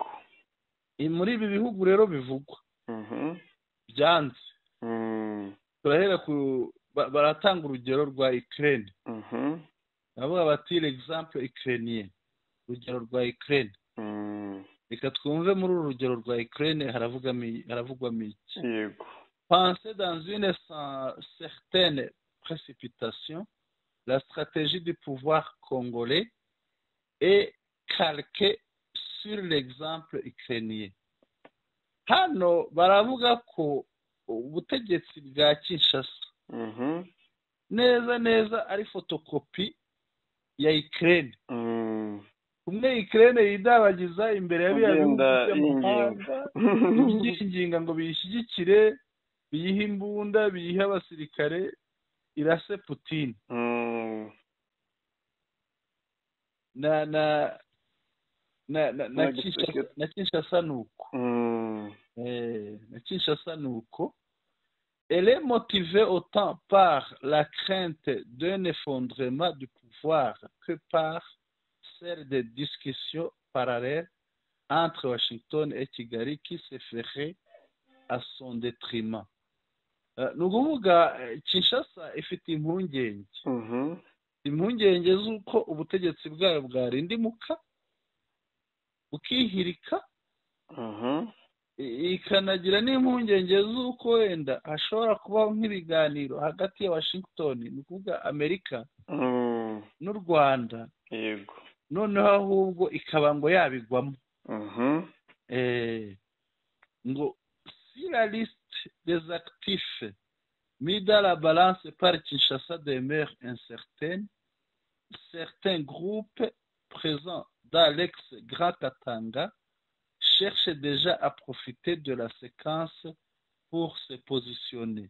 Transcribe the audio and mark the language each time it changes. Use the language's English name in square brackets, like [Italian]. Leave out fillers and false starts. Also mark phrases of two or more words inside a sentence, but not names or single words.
[Kinyarwanda] Muri ibi bihugu rero bivugwa byanze, turahera baratanga urugero rwa Ukraine. Bavuga bati [French] l'exemple ukrainien, [Kinyarwanda] urugero rwa Ukraine. Reka twumve muri uru rugero rwa Ukraine haravugwamo iki. Yego. [French] Penser dans une certaine précipitation la stratégie du pouvoir congolais est calquée sur l'exemple ukrainien. [Kinyarwanda] Hano baravuga ko ubutegetsi bwa Kinshasa neza ari fotokopi ya Ukraine. Umwe Ukraine yidabagiza imbere ya biya by'inginga ngo biyishyigikire, biyihe imbunda, biyihe abasirikare, irase Putin. na Kinshasa nuko. Na Kinshasa nuko. [French] Elle est motivée autant par la crainte d'un effondrement du pouvoir que par celle des discussions parallèles entre Washington et Kigali qui se ferait à son détriment. [Kinyarwanda] Ni ukuvuga Kinshasa ifite impungenge z'uko ubutegetsi bwayo bwarindimuka bukihirika, ikanagira n'impungenge z'uko wenda hashobora kubaho nk'ibiganiro hagati ya Washington, ni ukuvuga Amerika n'u Rwanda, yego, noneho ahubwo ikaba ngo yabigwamo. [French] Ngo si la liste des actifs mis dans la balance par Kinshasa demeure incertaine, certains groupes présents dans l'ex-Grand Katanga cherchent déjà à profiter de la séquence pour se positionner.